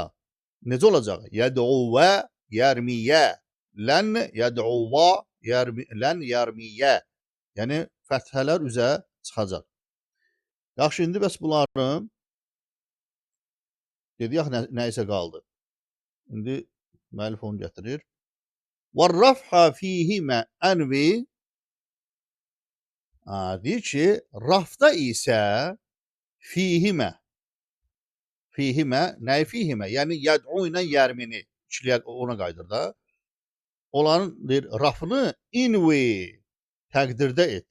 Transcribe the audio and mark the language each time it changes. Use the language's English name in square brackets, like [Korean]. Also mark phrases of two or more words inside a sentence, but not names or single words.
[Azerbaijani] Necə olacaq? [Arabic] يدعو يرمي. لن يدعو لن يرمي. [Azerbaijani] Yəni fəthələr üzə çıxacaq. Yaxşı, indi bəs bunların dedik nə isə qaldı. İndi müəllif onu gətirir. [Arabic] وَالرَّفْحَ فِيهِمَا أَنْوِي [Azerbaijani] deyir ki, rafda isə fihimə. Fihimə, nəyi fihimə? Yəni, yəd'u ilə yərmini ikiliyə ona qaydır da. Onların deyir, rafını invi təqdirdə et.